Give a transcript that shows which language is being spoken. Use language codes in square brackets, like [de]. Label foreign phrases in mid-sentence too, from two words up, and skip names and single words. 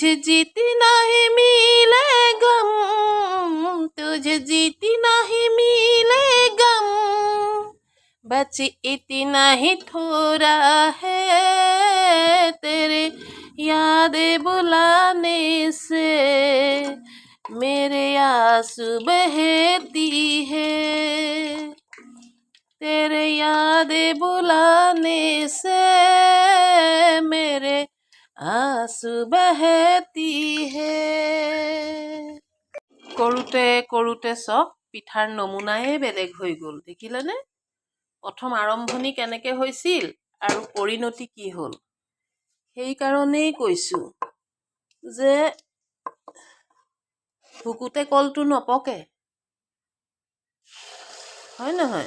[hi] जीतना ही मिले गम, तुझ जीतना ही मिले गम, बच इतना ही थोड़ा है, तेरे यादें बुलाने से मेरे आंसू बहती है, तेरे यादें बुलाने से मेरे आंसू बहती है। [as] কৰোঁতে কৰোঁতে চব পিঠাৰ নমুনাই বেলেগ হৈ গ'ল। দেখিলেনে? প্ৰথম আৰম্ভণি কেনেকৈ হৈছিল আৰু পৰিণতি কি হ'ল। সেইকাৰণেই কৈছোঁ যে ভুকুতে কলটো নপকে, হয় নহয়?